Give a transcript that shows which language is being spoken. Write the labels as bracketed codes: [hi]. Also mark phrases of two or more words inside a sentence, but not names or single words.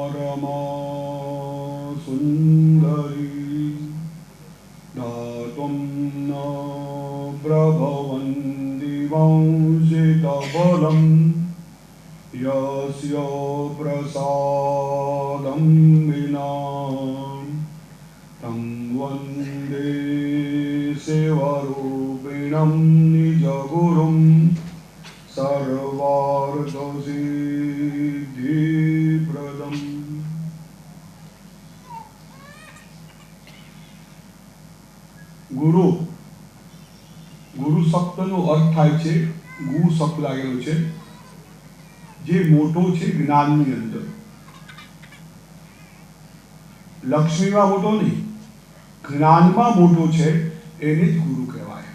[sa] रमा सुन्दरी दातुं न प्रभवन्ति वंशितबलं यस्य प्रसादं विना तं वन्दे शिवरूपिणं निजगुरुं सर्वार्थसिद्धिप्रदम्। [gu] ગુરુ ગુરુ શબ્દનો અર્થ થાય છે, ગુ શબ્દ લાગેલો છે, જે મોટો છે જ્ઞાનની અંદર. લક્ષ્મીમાં મોટો નહીં, જ્ઞાનમાં મોટો છે, એને જ ગુરુ કહેવાય.